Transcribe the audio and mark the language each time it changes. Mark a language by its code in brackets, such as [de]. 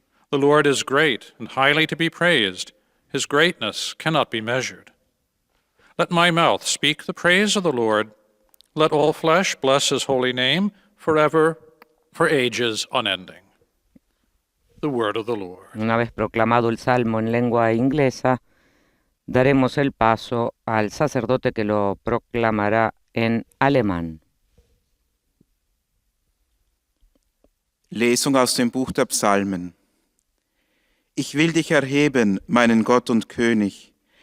[en] The Lord is great and highly to be praised. His greatness cannot be measured. Let my mouth speak the praise of the Lord. Let all flesh bless his holy name forever, for ages unending. The word of the Lord. [es] Una vez proclamado el Salmo en lengua inglesa, daremos el paso al sacerdote que lo proclamará en alemán. [de] Lesung aus dem Buch der Psalmen. Ich will dich erheben, meinen Gott und König.